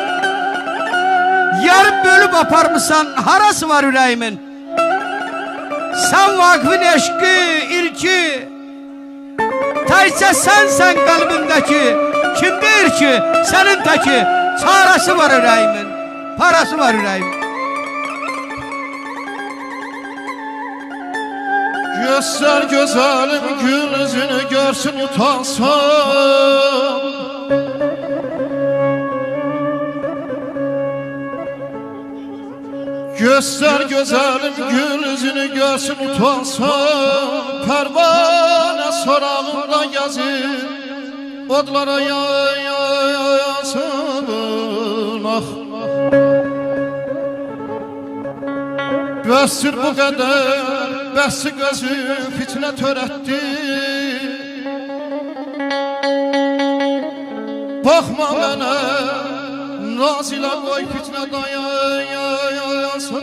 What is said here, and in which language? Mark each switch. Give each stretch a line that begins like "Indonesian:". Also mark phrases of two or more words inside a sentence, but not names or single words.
Azerbaijani: Yarıb bölüb aparmışsan, harası var ürəyimin. Sən Vaqifin eşqi, ilki, təkcə sənsən qəlbimdəki. Kim deyir ki, sənin təki, çarəsi var ürəyimin, parası var ürəyimin.
Turkish: Göster güzelim gül yüzünü görsün utansın. Göster güzelim gül yüzünü görsün utansın.
Azerbaijani: Pervane sorağında gezin, odlara yayasın. Ah. Bəsdir bu qədər, bəssi gözü fitnə törətdi. Baxma mənə, naz ilə qoy fitnə dayasın.